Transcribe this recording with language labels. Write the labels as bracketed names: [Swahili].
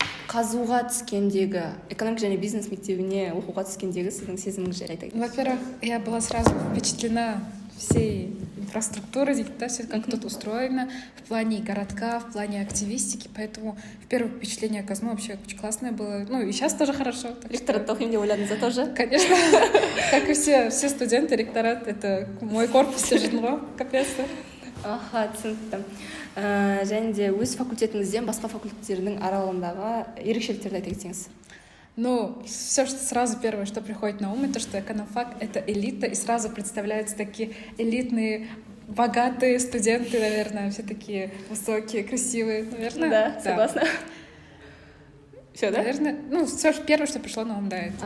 [Kazakh] Қазуға түскендегі, экономика және бизнес мектебіне оқуға түскендегі сіздің сезіміңіз жайлы айта кетіңіз. [Russian] Во-первых, я была сразу впечатлена всей инфраструктурой, да, все как тут устроено, в плане городка, в плане активистики, поэтому первое впечатление Казму вообще очень классное было. Ну и сейчас тоже хорошо. [Kazakh] Ректоратта оқимын деп ойладыңыз [Russian] тоже? Конечно. Как и все студенты, ректорат — это мой корпус держит, капец. Аха, [Kazakh] түсінікті. Және де өз факультетіңізден басқа факультеттердің аралығындағы ерекшеліктерді айта кетсеңіз. [Russian] Ну, все, что сразу первое, что приходит на ум, это что экономфак — это элита, и сразу представляются такие элитные, богатые студенты, наверное, все такие высокие, красивые, наверное. Да, согласна. Все, да? Наверное, ну, все первое, что пришло на ум, да, это.